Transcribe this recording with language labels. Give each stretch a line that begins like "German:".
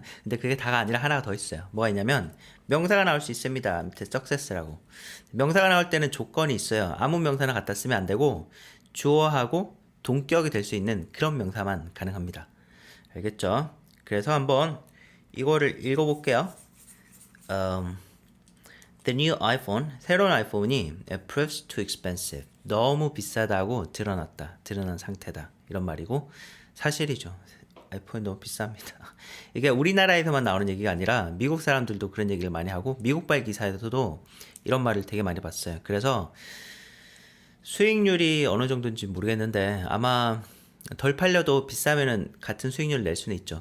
Korean: 근데 그게 다가 아니라 하나가 더 있어요. 뭐가 있냐면 명사가 나올 수 있습니다. 밑에 success라고. 명사가 나올 때는 조건이 있어요. 아무 명사나 갖다 쓰면 안 되고 주어하고 동격이 될 수 있는 그런 명사만 가능합니다. 알겠죠? 그래서 한번 이거를 읽어볼게요.
English: The new iPhone,
Korean: 새로운 아이폰이
English: proves too expensive.
Korean: 너무 비싸다고 드러난 상태다. 이런 말이고 사실이죠. 아이폰이 너무 비쌉니다. 이게 우리나라에서만 나오는 얘기가 아니라 미국 사람들도 그런 얘기를 많이 하고 미국발 기사에서도 이런 말을 되게 많이 봤어요. 그래서 수익률이 어느 정도인지 모르겠는데 아마 덜 팔려도 비싸면은 같은 수익률을 낼 수는 있죠.